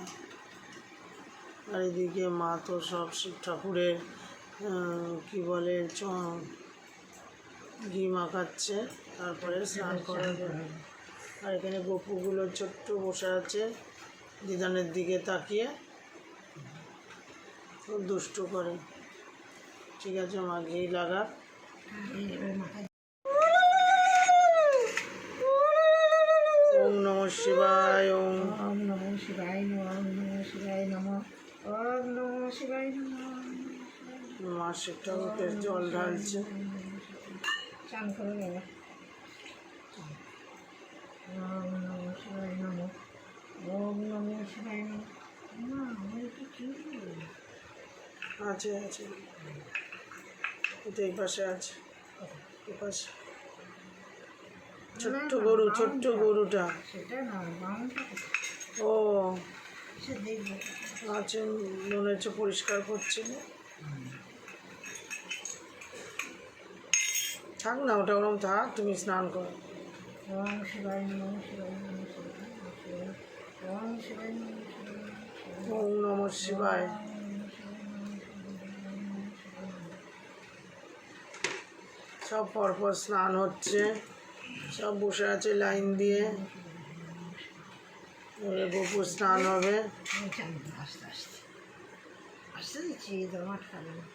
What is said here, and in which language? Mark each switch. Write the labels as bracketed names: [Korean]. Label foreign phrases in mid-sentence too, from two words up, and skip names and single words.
[Bangla] আর এদিকে মা তো সব শিব ঠাকুরের কী বলে ঘি মাখাচ্ছে, তারপরে স্নান করাবে। আর এখানে গপুগুলো ছোট্ট বসে আছে দিদানের দিকে তাকিয়ে, খুব দুষ্টু করে। ঠিক আছে মা, ঘি লাগা। [Sanskrit] ওম নমঃ শিবায়, ওম ওম নমঃ শিবায় নমঃ, ওম নমঃ শিবায় নমঃ, ওম নমঃ শিবায় নমঃ। [Bangla] মা শিব ঠাকুরকে জল ঢালছে। চান করে গেলে [Sanskrit] ওম নমঃ শিবায় নমঃ, ওম নমঃ শিবায় নমঃ। [Bangla] মা আমার একটু কি আছে আছে, এটা এই পাশে আছে, এই পাশে ছোট্ট গরু, ছোট্ট গরুটা। সেটা না, বামটা ও সে দেখবে। আছে, মনে হচ্ছে পরিষ্কার করছিল। থাক না, ওটা ওরম থাক, তুমি স্নান করো। [Sanskrit] ওম শিবায় নমঃ, শিবায় নমঃ, শিবায় নমঃ, শিবায় ওম শিবায় নমঃ, শিবায় নমঃ, ওম নমঃ শিবায়। [Bangla] সব পরপর স্নান হচ্ছে, সব বসে আছে লাইন দিয়ে। এবারে গোপুর স্নান হবে। আস্তে আস্তে আস্তে দিচ্ছি, জমাট খাবে না।